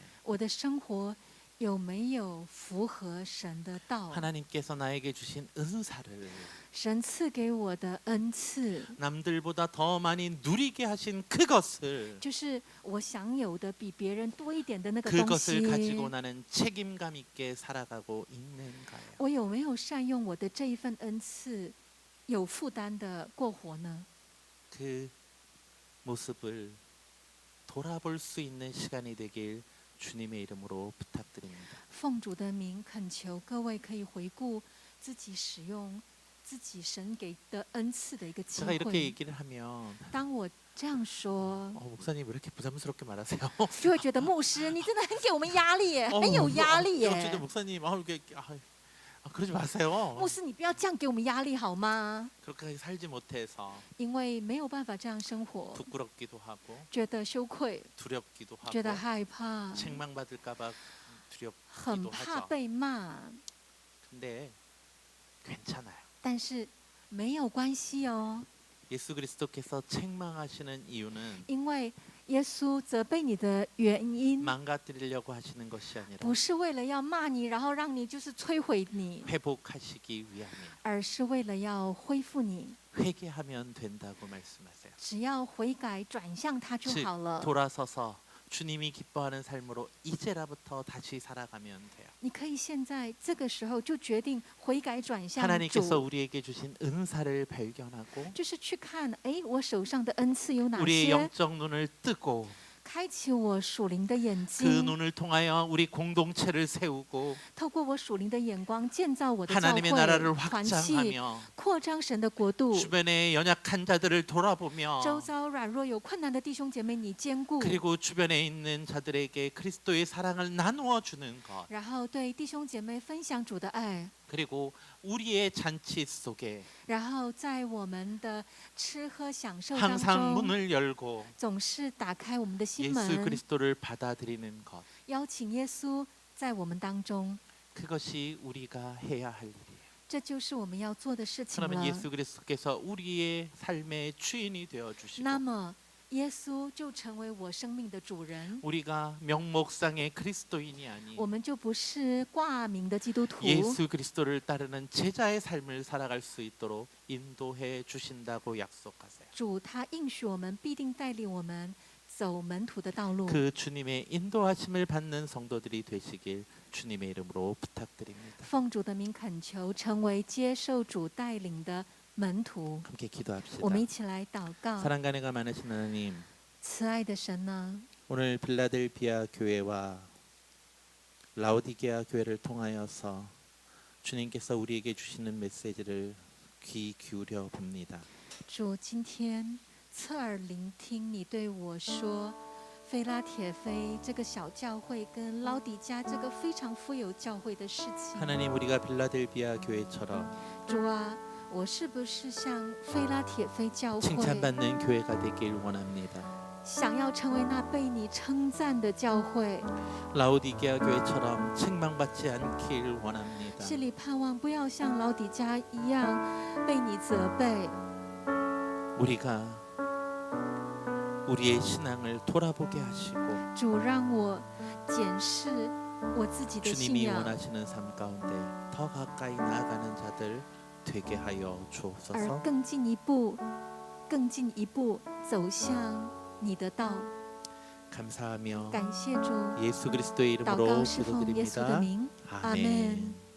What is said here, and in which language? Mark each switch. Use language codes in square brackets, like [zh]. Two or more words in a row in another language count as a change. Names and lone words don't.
[zh] 我的生活有没有符合神的道？ [ko] 하나님께서 나에게 주신 은사를 [zh] 神赐给我的恩赐， [ko] 남들보다 더 많이 누리게 하신 그것을 [zh] 就是我享有的比别人多一点的那个东 [ko] 그것을 [zh] 西。 [ko] 가지고 나는 책임감 있게 살아가고 있는가요? [zh] 我有没有善用我的这一份恩赐，有负担的过活呢？ [ko] 그 모습을 돌아볼 수 있는 시간이 되길 주님의 이름으로 부탁드립니다. [zh] 奉主的名恳求各位可以回顾自己使用自己神给的恩赐的一个机 [ko] 제가 이렇게 [zh] 会。 [ko] 얘기를 하면 [zh] 当我这样说， [ko] 목사님 왜 이렇게 부담스럽게 말하세요? [zh] 就会觉得牧师你真的很给我们压力耶，很有压力 [ko] 어쨌든 [zh] 耶。 [ko] 목사님 이렇게 그러지 마세요. [zh] 牧师，你不要这样给我们压力好吗？ [ko] 그렇게 살지 못해서 [zh] 因为没有办法这样生活， [ko] 부끄럽기도 하고 [zh] 觉得羞愧， [ko] 두렵기도 하고 [zh] 觉得害怕， [ko] 책망받을까봐 [zh] 很 [ko] 두렵기도 [zh] 怕 [ko] 하죠. [zh] 被骂。 [ko] 근데 괜찮아요. [zh] 但是没有关系哦， [ko] 예수 그리스도께서 책망하시는 이유는 [zh] 因为耶稣责备你的原因， [ko] 망가뜨리려고 하시는 것이 아니라 [zh] 不是为了要骂你，然后让你就是摧毁你， [ko] 회복하시기 위함이에요. [zh] 而是为了要恢复你。 [ko] 회개하면 된다고 말씀하세요. [zh] 只要悔改转向他就 [ko] 즉 [zh] 好了。 [ko] 돌아서서 주님이 기뻐하는 삶으로 이제라부터 다시 살아가면 돼요. [zh] 你可以现在这个时候就决定悔改转向 [ko] 하나님께서 [zh] 主， [ko] 우리에게 주신 은사를 발견하고 [zh] 就是去看，哎，我手上的恩赐有哪 [ko] 우리의 [zh] 些？ [ko] 영적 눈을 뜨고 [zh] 开启我属灵的眼 [ko] 그 [zh] 睛， [ko] 눈을 통하여 우리 공동체를 세우고 [zh] 透过我属灵的眼光建造我的教 [ko] 하나님의 나라를 [zh] 会团契， [ko] 확장하며 [zh] 扩张神的国度。 [ko] 주변의 연약한 자들을 돌아보며 [zh] 周遭软弱有困难的弟兄姐妹，你兼顾， [ko] 그리고 주변에 있는 자들에게 그리스도의 사랑을 나누어 주는 것 [zh] 然后对弟兄姐妹分享主的爱， [ko] 그리고 우리의 잔치 속에 [zh] 然后在我们的吃喝享受当 [ko] 항상 [zh] 中， [ko] 문을 열고 [zh] 总是打开我们的心 [ko] 예수 [zh] 门， [ko] 그리스도를 받아들이는 것 [zh] 邀请耶稣在我们当中。 [ko] 그것이 우리가 해야 할 일이에요. [zh] 这就是我们要做的事情 [ko] 그러면 [zh] 了。 [ko] 예수 그리스도께서 우리의 삶의 주인이 되어 주시고 [zh] 那么，耶稣就成为我生命的主人， [ko] 우리가 명목상의 그리스도인이 아닌 [zh] 我们就不是挂名的基督徒。 [ko] 예수 그리스도를 따르는 제자의 삶을 살아갈 수 있도록 인도해 주신다고 약속하세요. [zh] 主他应许我们，必定带领我们走门徒的道路。 [ko] 그 주님의 인도하심을 받는 성도들이 되시길 주님의 이름으로 부탁드립니다. [zh] 奉主的名恳求，成为接受主带领的门徒。 [ko] 함께 기도합시다. [zh] 我们一起来祷告。 [ko] 사랑과 은혜가 많으신 하나님, [zh] 慈爱的神呢， [ko] 오늘 빌라델비아 교회와 라오디게아 교회를 통하여서 주님께서 우리에게 주시는 메시지를 귀 기울여 봅니다. [zh] 主今天侧耳聆听你对我说，菲拉铁菲这个小教会跟老底家这个非常富有教会的事情。 [ko] 하나님, 우리가 빌라델비아 교회처럼 [zh] 主啊，我是不是像菲拉铁菲教会， [ko] 칭찬받는 교회가 되길 원합니다. [zh] 想要成为那被你称赞的教会？ [ko] 라오디게아 교회처럼 책망받지 않길 원합니다. [zh] 心里盼望不要像老底家一样被你责备。 [ko] 우리가 우리의 신앙을 돌아보게 하시고 [zh] 主让我检视我自己的信 [ko] 주님이 [zh] 仰， [ko] 원하시는 삶 가운데 더 가까이 나아가는 자들 되게 하여 [zh] 而 [ko] 주옵소서. [zh] 更进一步、更进一步走向你的道。 [ko] 감사하며 [zh] 感谢主， [ko] 예수 그리스도의 [zh] 祷 [ko] 이름으로 [zh] 告是奉耶稣的 [ko] 기도드립니다. [zh] 名，阿 [ko] 아멘. [zh] 门。